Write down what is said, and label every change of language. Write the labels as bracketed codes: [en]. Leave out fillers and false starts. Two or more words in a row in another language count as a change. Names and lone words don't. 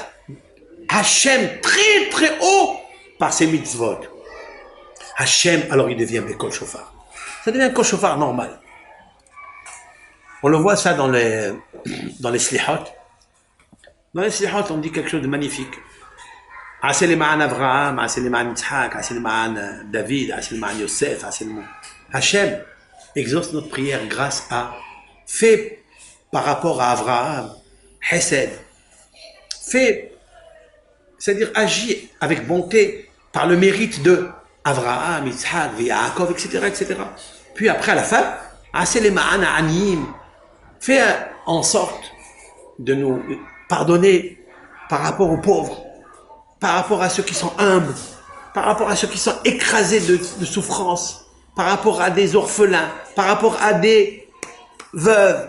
[fr] Hachem très très haut par ses mitzvot. Hachem, alors il devient [he] בקול שופר. [fr] Ça devient un [he] קול שופר [fr] normal. On le voit ça dans les slihot. Dans les slihot, on dit quelque chose de magnifique. [he] עשה למען אברהם עשה למען יצחק עשה למען דוד עשה למען יוסף עשה למען... [fr] Hachem exauce notre prière grâce à... Fait par rapport à Avraham, Hesed. Fait, c'est-à-dire agit avec bonté par le mérite de Avraham, Yitzhak, Yaakov, etc., etc. Puis après, à la fin, [he] עשה למען עניים. [fr] Fais en sorte de nous pardonner par rapport aux pauvres, par rapport à ceux qui sont humbles, par rapport à ceux qui sont écrasés de souffrance, par rapport à des orphelins, par rapport à des veuves.